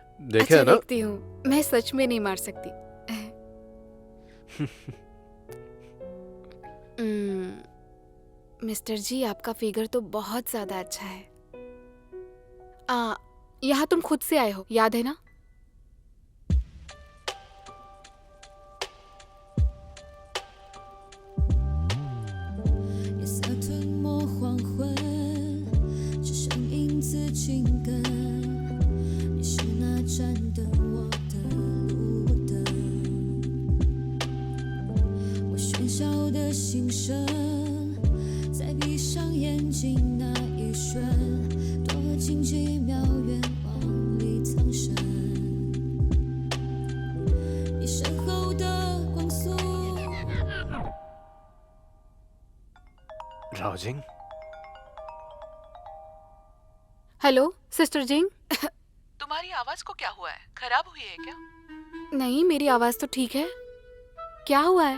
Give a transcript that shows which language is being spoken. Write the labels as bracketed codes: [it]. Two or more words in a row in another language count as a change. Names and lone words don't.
[hi] अच्छा, है ना? देखती हूँ। मैं सच में नहीं मार सकती। मिस्टर जी, आपका फिगर तो बहुत ज्यादा अच्छा है। यहाँ तुम खुद से आए हो, याद है ना? [zh] 夜色吞没黄昏，只剩影子情根。你是那盏灯，我的路灯。我喧嚣的心声，在闭上眼睛那一瞬，多近几秒，愿望里藏身。你身后的光速。 [hi] राजिंग, हेलो सिस्टर जिंग। तुम्हारी आवाज को क्या हुआ है? खराब हुई है क्या? नहीं, मेरी आवाज तो ठीक है। क्या हुआ है?